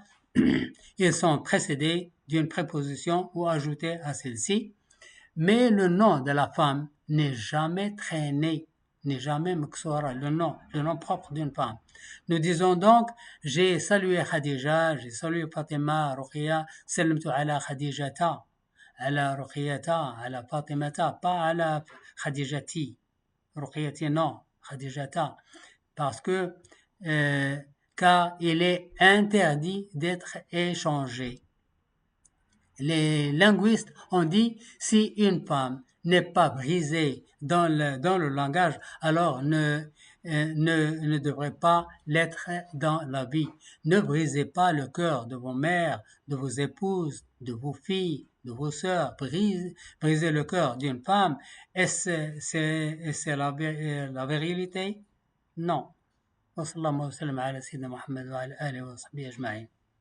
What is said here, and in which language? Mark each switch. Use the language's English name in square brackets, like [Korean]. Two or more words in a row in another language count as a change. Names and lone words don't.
[French] Ils sont précédés d'une préposition ou ajoutés à celle-ci, mais le nom de la femme n'est jamais traîné, n'est jamais mksora, le nom propre d'une femme. Nous disons donc: j'ai salué Khadija, j'ai salué Fatima, Ruqya, [Arabic] سلمت على خديجة على رقية على فاطمة, pas على خديجة. [French] Ruqyati, non, Khadijata. Parce que, car il est interdit d'être échangé. Les linguistes ont dit: si une femme n'est pas brisée dans le langage, alors ne devrait pas l'être dans la vie. Ne brisez pas le cœur de vos mères, de vos épouses, de vos filles, de vos sœurs. Briser le cœur d'une femme, est-ce la vérité? Non. [Arabic] وصلى الله وسلم على سيدنا محمد وعلى آله وصحبه أجمعين.